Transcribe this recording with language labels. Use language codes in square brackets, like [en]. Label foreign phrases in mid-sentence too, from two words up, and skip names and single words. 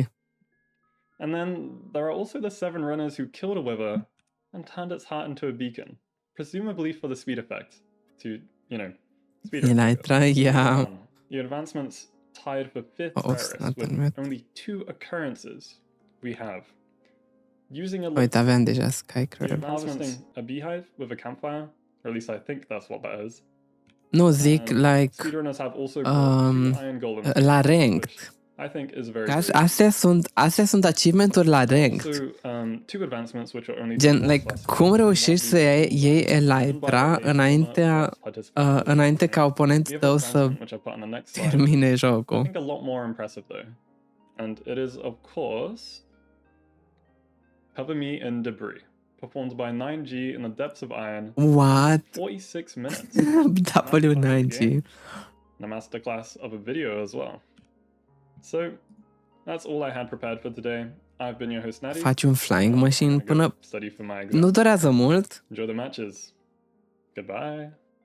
[en] And then there are also the 7 runners who killed a wither and turned its heart into a beacon, presumably for the speed effect to, speed up. Elytra, yeah. The advancements tied for 5th Oh, rarest snap with on it. only 2 occurrences we have using a [ro] Uite, aveam deja Sky [en] You're Crab. harvesting a beehive with a campfire, or at least I think that's what that is. [ro] Nu zic, like, [en] Speedrunners have also got 2 iron golems, [ro] la [en] which [ro] ranked. [en] I think is very, [ro] Că [en] very [ro] astea sunt achievement-uri la ranked. [en] also, 2 advancements which are only [ro] Gen, [en] more [ro] like, [en] classified [ro] cum [en] than [ro] reușești să [en] what we [ro] iei [en] done by [ro] Elytra [en] elimination participants. [ro] înainte ca [en] We [ro] oponentul [en] have the [ro] tău să [en] advancement, which I put on the next slide. [ro] termine [en] I [ro] jocul. [en] think a lot more impressive though. And it is, of course, Cover Me in Debris, performed by 9G in the depths of iron. What? 46 minutes. W9G. And a masterclass of a video as well. So, that's all I had prepared for today. I've been your host, Natty. [ro] Faci un [en] flying machine I'm gonna [ro] până... [en] go study for my exam. [ro] Nu durează mult. [en] Enjoy the matches. Goodbye.